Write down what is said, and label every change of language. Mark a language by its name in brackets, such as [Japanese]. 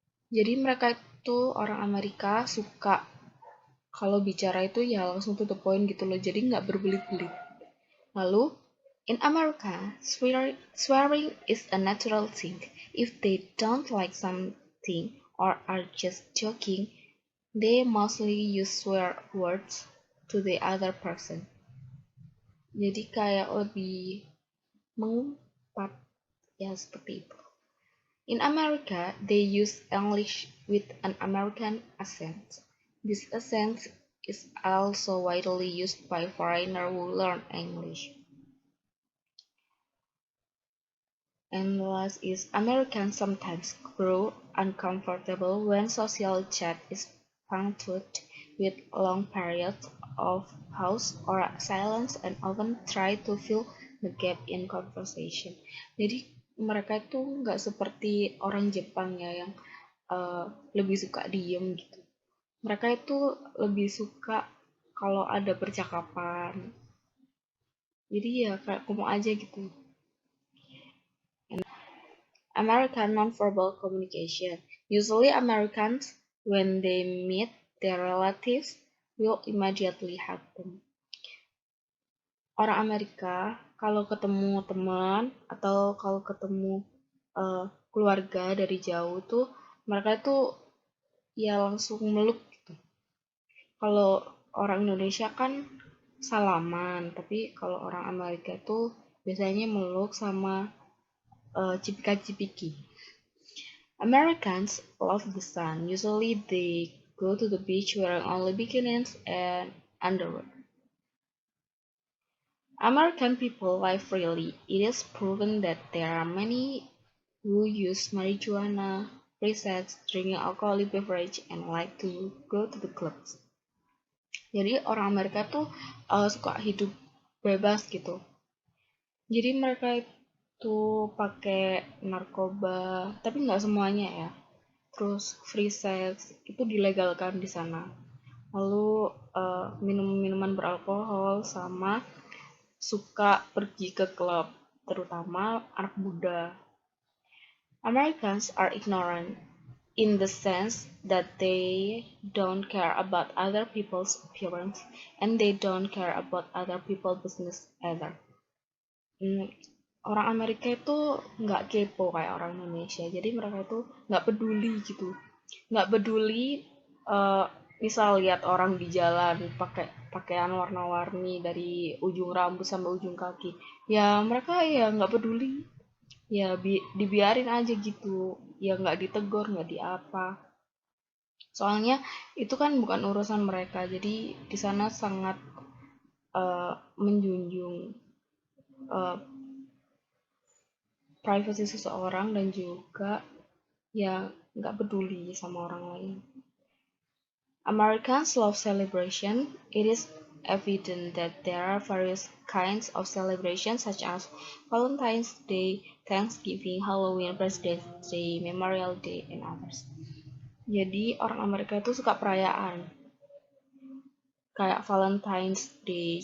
[Indonesian] Jadi mereka itu orang Amerika suka kalau bicara itu ya langsung [English] to the point [Indonesian] gitu loh, jadi nggak berbelit-belit. Lalu, [English] in America, swearing is a natural thing. If they don't like something or are just joking, they mostly use swear words to the other person. [Indonesian] Jadi kayak lebih mengumpat, ya seperti itu. [English] In America, they use English with an American accent. This accent is also widely used by foreigners who learn English. And last is Americans sometimes grow uncomfortable when social chat is punctuated with long periods of pause or silence and often try to fill the gap in conversation. [Indonesian] Jadi mereka itu nggak seperti orang Jepang ya yang lebih suka diem gitu. Mereka itu lebih suka kalau ada percakapan. Jadi ya kayak ngomong aja gitu. [English] American nonverbal communication. Usually Americans, when they meet their relatives, will immediately hug them. [Indonesian] Orang Amerika kalau ketemu teman atau kalau ketemu keluarga dari jauh tuh mereka tuh ya langsung meluk gitu. Kalau orang Indonesia kan salaman, tapi kalau orang Amerika tuh biasanya meluk sama cipika-cipiki. [English] Americans love the sun. Usually they go to the beach wearing only bikinis and underwear. American people lie freely. It is proven that there are many who use marijuana, free sex, drinking alcoholic beverage, and like to go to the clubs. [Indonesian] Jadi orang Amerika tuh suka hidup bebas gitu. Jadi mereka itu pakai narkoba, tapi nggak semuanya ya. Terus [English] free sex [Indonesian] itu dilegalkan di sana. Lalu minum-minuman beralkohol sama suka pergi ke klub, terutama anak muda. [English] Americans are ignorant in the sense that they don't care about other people's appearance and they don't care about other people's business either. [Indonesian] Orang Amerika itu nggak kepo kayak orang Indonesia, jadi mereka itu nggak peduli gitu, nggak peduli misal lihat orang di jalan pakai pakaian warna-warni dari ujung rambut sampai ujung kaki, ya mereka ya nggak peduli, ya dibiarin aja gitu, ya nggak ditegur nggak diapa, soalnya itu kan bukan urusan mereka, jadi di sana sangat menjunjung privasi seseorang dan juga ya nggak peduli sama orang lain. [English] Americans love celebration. It is evident that there are various kinds of celebrations such as Valentine's Day, Thanksgiving, Halloween, President's Day, Memorial Day, and others. [Indonesian] Jadi orang Amerika itu suka perayaan kayak Valentine's Day.